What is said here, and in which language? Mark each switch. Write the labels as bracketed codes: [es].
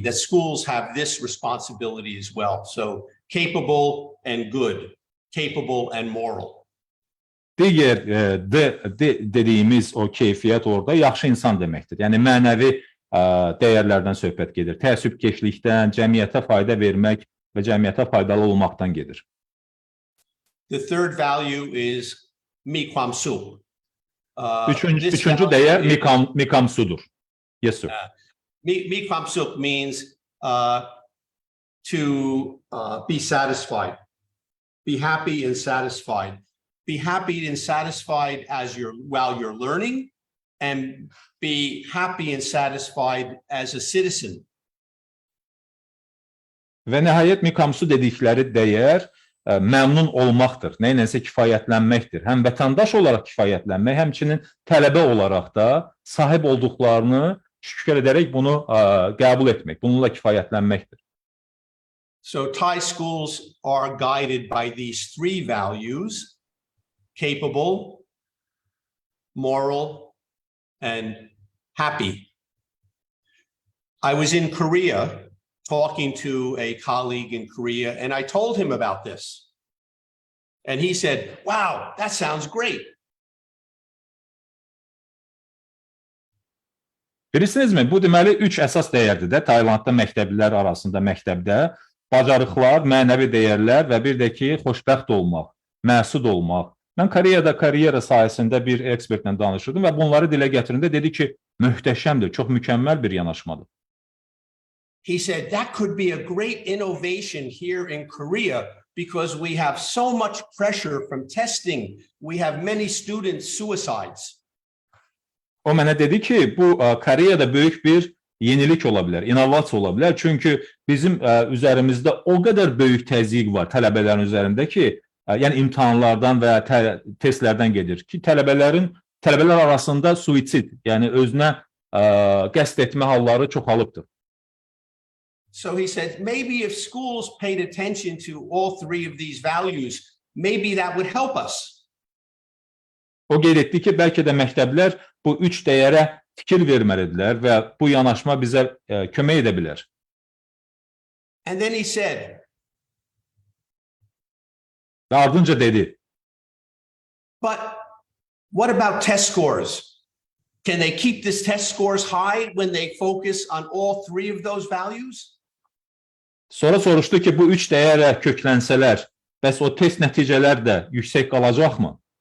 [en] That schools have this responsibility as well. So capable and good, capable and moral. [az] Digər dediyimiz o keyfiyyət orada yaxşı insan deməkdir. Yəni mənəvi dəyərlərdən söhbət gedir. Təəssübkeşlikdən, cəmiyyətə fayda vermək və cəmiyyətə faydalı olmaqdan gedir. [en] The third value is Mi Kwam Suk. [az] Üçüncü dəyər Mi Kwam Su'dur. [en] Yes, sir. Mi Kwam Suk means to be satisfied. Be happy and satisfied. Be happy and satisfied while you're learning, and be happy and satisfied as a citizen. [az] Və nəhayət Mikamsu dedikləri dəyər məmnun olmaqdır, nəyinsə kifayətlənməkdir. Həm vətəndaş olaraq kifayətlənmək, həmçinin tələbə olaraq da sahib olduqlarını şükür edərək bunu qəbul etmək, bununla kifayətlənməkdir. [en] So Thai schools are guided by these three values: capable, moral, and happy. I was in Korea talking to a colleague in Korea, and I told him about this. And he said, "Wow, that sounds great." [az] Bilirsinizmi, bu deməli 3 əsas dəyərdir də Taylandda məktəblilər arasında məktəbdə bacarıqlar, mənəvi dəyərlər və bir də ki, xoşbəxt olmaq, məsud olmaq. Mən Koreyada karyera sayəsində bir ekspertlə danışırdım və bunları dilə gətirəndə dedi ki, möhtəşəmdir, çox mükəmməl bir yanaşmadır. [en] He said that could be a great innovation here in Korea because we have so much pressure from testing. We have many student suicides. [az] O mənə dedi ki, bu Koreyada böyük bir yenilik ola bilər, innovasiya ola bilər. Çünki bizim üzərimizdə o qədər böyük təzyiq var tələbələrin üzərində ki, yəni imtahanlardan və testlərdən gedir ki, tələbələr arasında suisid, yəni özünə qəsd etmə halları çoxalıbdır. [en] So he said, maybe if schools paid attention to all three of these values, maybe that would help us. [az] O qeyd etdi ki, bəlkə də məktəblər bu 3 dəyərə fikir verməlidirlər və bu yanaşma bizə kömək edə bilər. [en] And then he said, [az] və ardınca dedi, [en] but what about test scores? Can they keep this test scores high when they focus on all three of those values? [az] Sonra soruşdu ki, bu 3 dəyərə köklənsələr, bəs o test nəticələr də yüksək qalacaqmı?